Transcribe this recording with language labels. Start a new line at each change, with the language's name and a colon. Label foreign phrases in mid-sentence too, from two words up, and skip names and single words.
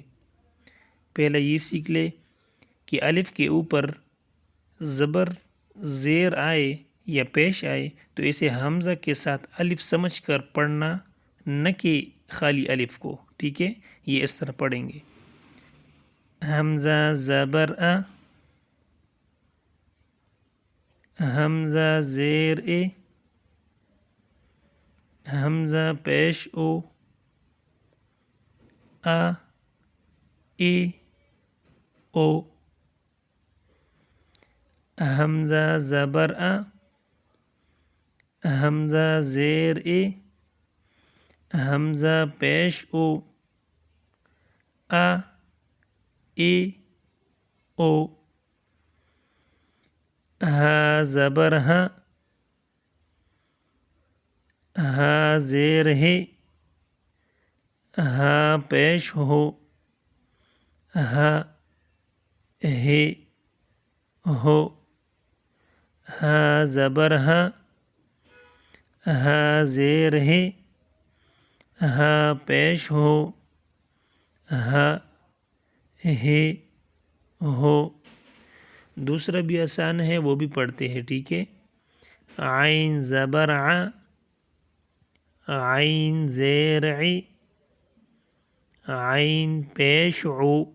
Urdu: پہلا یہ سیکھ لیں کہ الف کے اوپر زبر زیر آئے یا پیش آئے تو اسے حمزہ کے ساتھ الف سمجھ کر پڑھنا، نہ کہ خالی الف کو۔ ٹھیک ہے، یہ اس طرح پڑھیں گے: حمزہ زبر آ، حمزہ زیر اے، حمزہ پیش او، آ اے او، حمزہ زبر آ، حمزہ زیر اے، حمزہ پیش او، آ اے او، ہا زبر ہا، ہا زیر ہے، ہا پیش ہو، ہا ہے ہو، ہا زبر ہا، ہا زیر ہے، ہا پیش ہو، ہا ہے ہو۔ دوسرا بھی آسان ہے، وہ بھی پڑھتے ہیں۔ ٹھیک ہے، عین زبر ع، عین زیر ع، عین پیش عو،